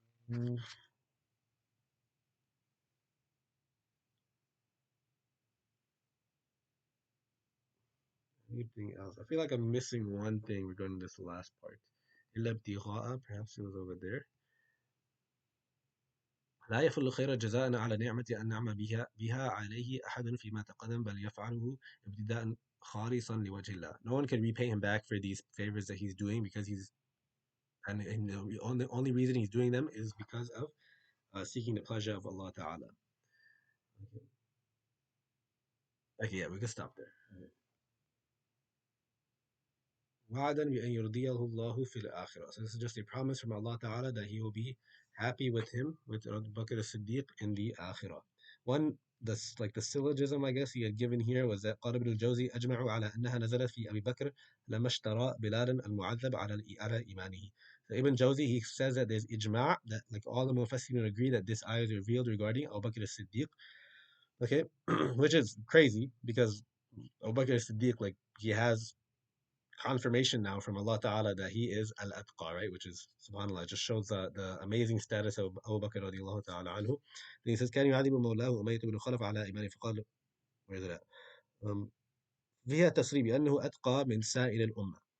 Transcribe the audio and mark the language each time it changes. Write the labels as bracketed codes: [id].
[en] Mm, Anything else? I feel like I'm missing one thing regarding this last part. إِلَّا ابْتِغَاءَ, perhaps it was over there. [ar] لا يفل خير جزاء على نعمة أن نعم بها عليه أحد فيما تقدم بل يفعله ابتداء خالصا لوجه الله. [en] No one can repay him back for these favors that he's doing because and the only reason he's doing them is because of seeking the pleasure of Allah Ta'ala. Okay, yeah, we can stop there. [ar] وعدا بأن يرضيه الله في الآخرة. [en] So this is just a promise from Allah Ta'ala that He will be happy with him, with Abu Bakr as-Siddiq in the Akhirah. [ar] One, that's like the syllogism I guess he had given here was that قال ابن الجوزي أجمعوا على أنها نزلت في أبي بكر لما اشترى بلالا المعذب على إيمانه. [en] So Ibn Jawzi, he says that there's ijma' that like all the Mufassirin agree that this ayah is revealed regarding Abu Bakr as-Siddiq. Okay, which is crazy because Abu Bakr as-Siddiq, like he has confirmation now from Allah Ta'ala that he is al-atqa, right? Which is subhanAllah, just shows the amazing status of Abu Bakr radiallahu ta'ala anhu. [ar] Then he says, كان يعذب مولاه أمية بن خلف على إيمانه فقال, where is it at? Um, فيها تصريح بأنه أتقى من سائر الأمة.